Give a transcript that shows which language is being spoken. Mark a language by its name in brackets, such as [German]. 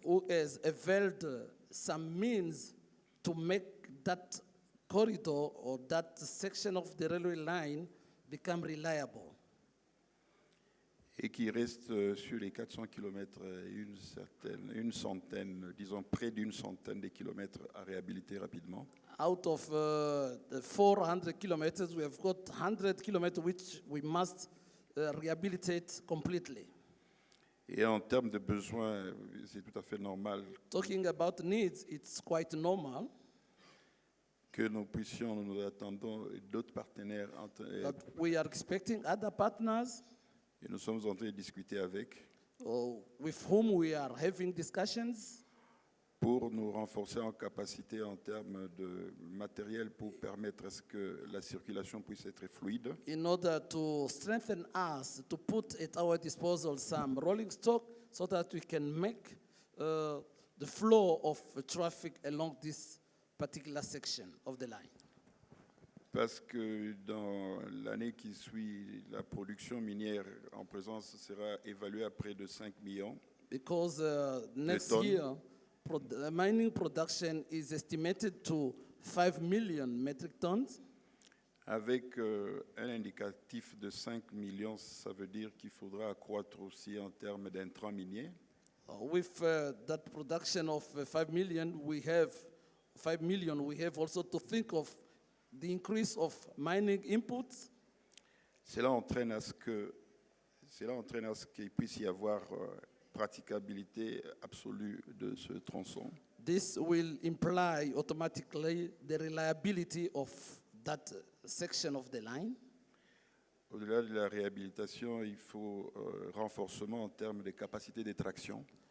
[English] who has availed some means to make that corridor or that section of the railway line become reliable. [French] Et qui reste sur les 400 kilomètres une centaine, disons près d'une centaine de kilomètres à réhabiliter rapidement. [English] Out of the 400 kilometers, we have got 100 kilometers which we must rehabilitate completely. [French] Et en termes de besoins, c'est tout à fait normal [English] Talking about needs, it's quite normal [French] que nous attendons d'autres partenaires [English] that we are expecting other partners [French] et nous sommes en train de discuter avec [English] with whom we are having discussions [French] pour nous renforcer en capacité en termes de matériel pour permettre à ce que la circulation puisse être fluide. [English] in order to strengthen us, to put at our disposal some rolling stock so that we can make the flow of traffic along this particular section of the line. [French] Parce que dans l'année qui suit, la production minière en présence sera évaluée à près de 5 millions. [English] Because next [French] tonnes. [English] year, mining production is estimated to 5 million metric tons. [French] Avec un indicatif de 5 millions, ça veut dire qu'il faudra accroître aussi en termes d'intrants miniers. [English] With that production of 5 million, we have also to think of the increase of mining inputs. [French] Cela entraîne à ce qu'il puisse y avoir praticabilité absolue de ce tronçon. [English] This will imply automatically the reliability of that section of the line. [French] Au-delà de la réhabilitation, il faut renforcement en termes de capacité de traction.